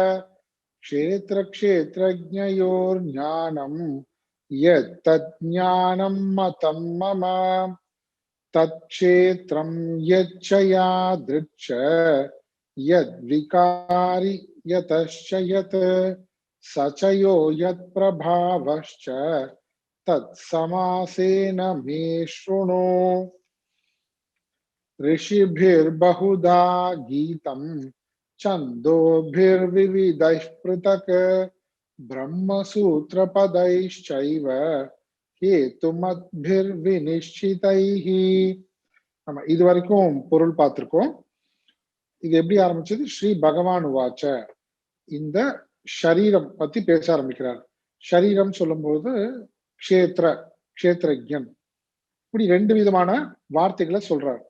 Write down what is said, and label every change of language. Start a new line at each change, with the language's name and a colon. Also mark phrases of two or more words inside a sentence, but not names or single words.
Sanskrit: क्षेत्रक्षेत्रज्ञयोर्ज्ञानं यत्तज्ज्ञानं मतं मम तत्क्षेत्रं यच्च यादृक्ष यद्विकारि यतश्च यत् स च यो यत्प्रभावश्च तत्समासेन मे शृणु। ऋषिभिर्बहुधा गीतं छन्दोभिर्विविधैः पृथक् ब्रह्मसूत्रपदैश्चैव हेतुमद्भिर्विनिश्चितैः.
Tamil: நம்ம இது வரைக்கும் பொருள் பார்த்திருக்கோம். இது எப்படி ஆரம்பிச்சது?
Sanskrit: श्री भगवान् उवाच.
Tamil: இந்த ஷரீரம் பத்தி பேச ஆரம்பிக்கிறார். ஷரீரம் சொல்லும்போது க்ஷேத்ரஜன், இப்படி 2 விதமான வார்த்தைகளை சொல்றார்.